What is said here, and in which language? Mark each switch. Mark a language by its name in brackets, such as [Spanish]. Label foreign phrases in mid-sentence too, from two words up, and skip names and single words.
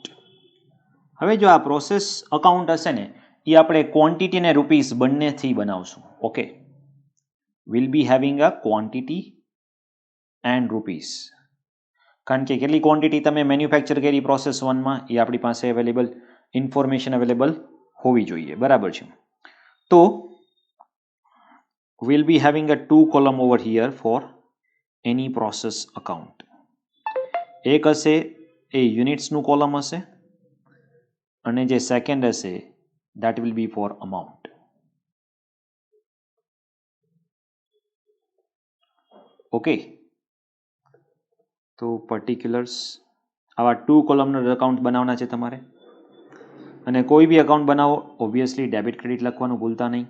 [Gujarati] હવે જો આ પ્રોસેસ અકાઉન્ટ હશે ને એ આપણે ક્વોન્ટિટી અને રૂપીસ બંનેથી બનાવશું. [English] OK, will be having a quantity and rupees. [Gujarati] કારણ કે કેટલી ક્વોન્ટિટી તમે મેન્યુફેક્ચર કરી પ્રોસેસ 1માં એ આપણી પાસે [English] available information available [Gujarati] હોવી જોઈએ, બરાબર છે. [English] તો we'll be having a 2 column over here for any process account. [Gujarati] એક હશે એ યુનિટ્સનું કોલમ હશે અને જે સેકન્ડ હશે [English] that will be for amount. [Gujarati] ઓકે, તો પર્ટિક્યુલર્સ આવા 2 કોલમનો અકાઉન્ટ બનાવવાના છે તમારે. અને કોઈ બી અકાઉન્ટ બનાવો [English] obviously debit credit [Gujarati] લખવાનું ભૂલતા નહીં.